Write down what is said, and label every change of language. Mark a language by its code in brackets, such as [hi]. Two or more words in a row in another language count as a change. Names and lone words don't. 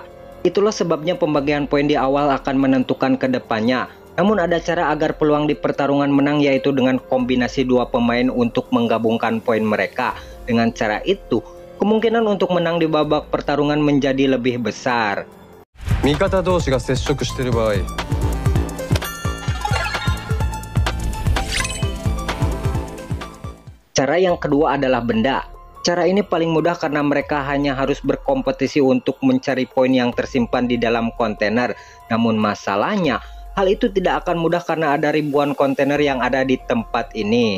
[id] Itulah sebabnya pembagian poin di awal akan menentukan ke depannya. Namun ada cara agar peluang di pertarungan menang, yaitu dengan kombinasi 2 pemain untuk menggabungkan poin mereka. Dengan cara itu, kemungkinan untuk menang di babak pertarungan menjadi lebih besar. [ja] 味方同士が接触している場合、 [id] Cara yang kedua adalah benda. Cara ini paling mudah karena mereka hanya harus berkompetisi untuk mencari poin yang tersimpan di dalam kontainer. Namun masalahnya, hal itu tidak akan mudah karena ada ribuan kontainer yang ada di tempat ini.